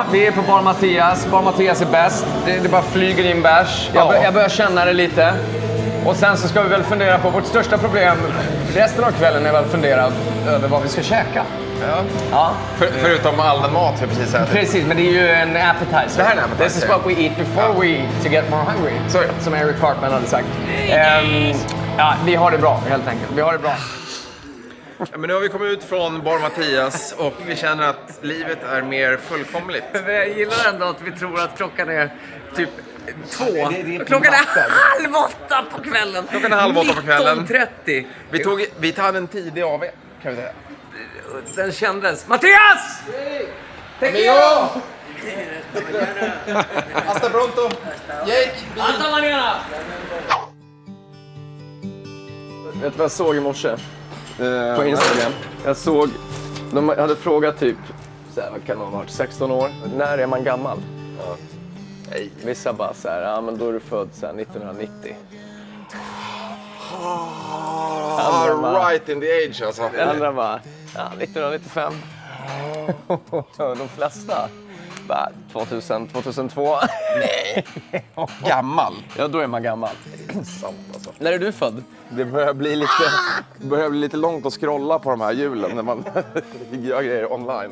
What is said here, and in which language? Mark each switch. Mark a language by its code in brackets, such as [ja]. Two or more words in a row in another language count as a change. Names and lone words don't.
[sv] Vi är på Bar Mattias. Bar Mattias är bäst. Det bara flyger in bärs. Jag börjar känna det lite. Och sen så ska vi väl fundera på vårt största problem. Resten av kvällen är väl fundera över vad vi ska käka. Ja. Förutom all den mat vi precis ätit. Precis, men det är ju en appetizer. Det här är en appetizer. [en] This is what we eat before we eat to get more hungry. [sv] Som Eric Cartman hade sagt. Vi har det bra helt enkelt. Vi har det bra. Ja, men nu har vi kommit ut från Bar Mattias och vi känner att livet är mer fullkomligt. Jag gillar ändå att vi tror att klockan är typ 2. Klockan är 7:30 på kvällen. Klockan är 7:30 på kvällen. 19:30. Vi tar en tidig AV, kan vi säga. Den kändes. Mattias! [es] Amigo! Hasta pronto! Jake! Hasta mañana! [sv] Vet du vad jag såg i morse? På Instagram. Jag såg, de hade frågat typ, så här, vad kan man ha varit, 16 år? När är man gammal? Ja. Vissa bara så här, ja men då är du född så här, 1990. [en] Right in the age alltså. [sv] Andra bara, ja 1995. De flesta bara 2000, 2002. Nej. Gammal. Ja, då är man gammal. Sant alltså. När är du född? Det börjar bli lite långt att scrolla på de här hjulen när man gör grejer online.